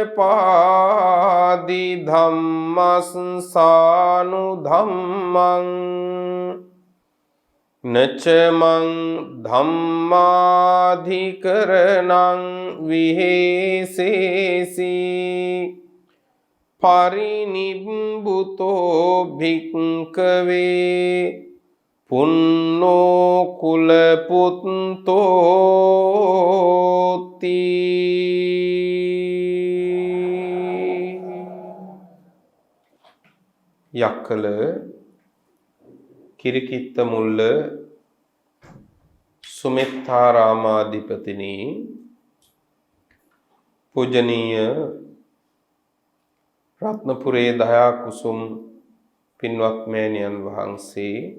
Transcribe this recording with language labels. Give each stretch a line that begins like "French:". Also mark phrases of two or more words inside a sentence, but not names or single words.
Pali: පාදි ධම්මස්සානු ධම්මං නචමං ධම්මාධිකරණං විහෙසේසි පරිනිබ්බුතෝ භික්ඛවේ පුන්නෝ කුලපුත්තෝති.
Sinhala: යක්කල කිරිකිත්තමුල්ල සුමිත්තාරාමාධිපතිනි පූජනීය රත්නපුරේ දයා කුසුම් පින්වත් මෑණියන් වහන්සේ,